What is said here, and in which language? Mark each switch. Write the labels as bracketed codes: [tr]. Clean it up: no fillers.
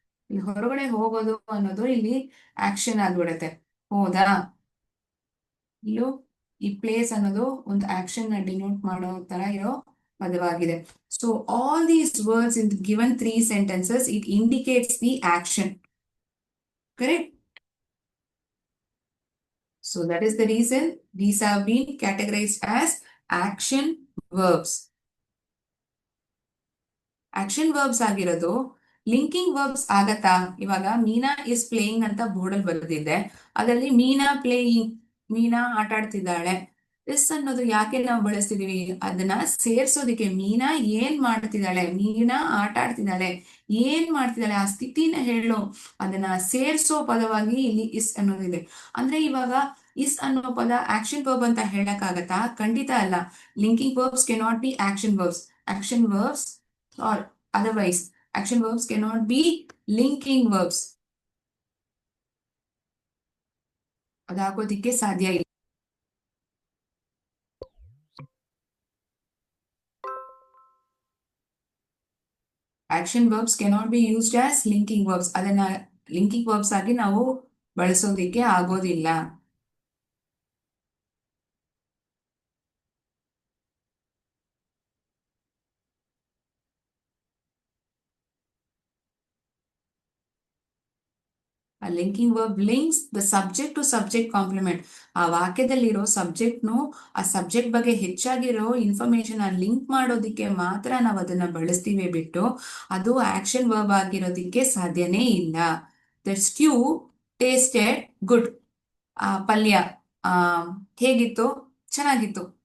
[kn] ಇಲ್ಲಿ ಹೊರಗಡೆ ಹೋಗೋದು ಅನ್ನೋದು ಇಲ್ಲಿ ಆಕ್ಷನ್ ಆಗ್ಬಿಡತ್ತೆ. ಹೋದ. ಇಲ್ಲೂ ಈ ಪ್ಲೇಸ್ ಅನ್ನೋದು ಒಂದು ಆಕ್ಷನ್ ನ ಡಿನೋಟ್ ಮಾಡೋ ತರ ಇರೋ ಪದವಾಗಿದೆ. [en] So all these words in given 3 sentences, it indicates the action. Correct? So that is the reason these have been categorized as action verbs. [kn] Action verbs ಆಗಿರೋದು ಲಿಂಕಿಂಗ್ ವರ್ಬ್ಸ್ ಆಗತ್ತಾ? ಇವಾಗ ಮೀನಾ [en] is playing [kn] ಅಂತ ಬೋರ್ಡಲ್ಲಿ ಬರೆದಿದೆ, ಅದರಲ್ಲಿ ಮೀನಾ ಪ್ಲೇಯಿಂಗ್, ಮೀನಾ ಆಟ ಆಡ್ತಿದ್ದಾಳೆ. Is ಅನ್ನೋದು ಯಾಕೆ ನಾವು ಬಳಸ್ತಿದೀವಿ? ಅದನ್ನ ಸೇರ್ಸೋದಿಕ್ಕೆ. ಮೀನಾ ಏನ್ ಮಾಡ್ತಿದ್ದಾಳೆ, ಮೀನಾ ಆಟ ಆಡ್ತಿದ್ದಾಳೆ, ಏನ್ ಮಾಡ್ತಿದ್ದಾಳೆ, ಆ ಸ್ಥಿತಿನ ಹೇಳೋ, ಅದನ್ನ ಸೇರ್ಸೋ ಪದವಾಗಿ ಇಲ್ಲಿ ಇಸ್ ಅನ್ನೋದಿದೆ. ಅಂದ್ರೆ ಇವಾಗ ಇಸ್ ಅನ್ನೋ ಪದ ಆಕ್ಷನ್ ವರ್ಬ್ ಅಂತ ಹೇಳಕ್ಕಾಗತ್ತಾ? ಖಂಡಿತ ಅಲ್ಲ. [en] Linking verbs cannot be action verbs. Action verbs or otherwise action verbs cannot be linking verbs. [kn] ಅದಾಗೋದಿಕ್ಕೆ ಸಾಧ್ಯ ಇಲ್ಲ. [en] Action verbs cannot be used as linking verbs. [kn] ಅದನ್ನ ಲಿಂಕಿಂಗ್ ವರ್ಬ್ಸ್ ಆಗಿ ನಾವು ಬಳಸೋದಿಕ್ಕೆ ಆಗೋದಿಲ್ಲ. [en] A linking verb links the subject to subject complement. [kn] ಆ ವಾಕ್ಯದಲ್ಲಿರೋ ಸಬ್ಜೆಕ್ಟ್ನು ಆ subject ಬಗ್ಗೆ ಹೆಚ್ಚಾಗಿರೋ information link ಮಾಡೋದಿಕ್ಕೆ ಮಾತ್ರ ನಾವು ಅದನ್ನ ಬಳಸ್ತೀವಿ ಬಿಟ್ಟು ಅದು ಆಕ್ಷನ್ ವರ್ಬ್ ಆಗಿರೋದಿಕ್ಕೆ ಸಾಧ್ಯನೇ ಇಲ್ಲ. [en] The stew tasted good. [kn] ಆ ಪಲ್ಯ ಆ ಹೇಗಿತ್ತು? ಚೆನ್ನಾಗಿತ್ತು.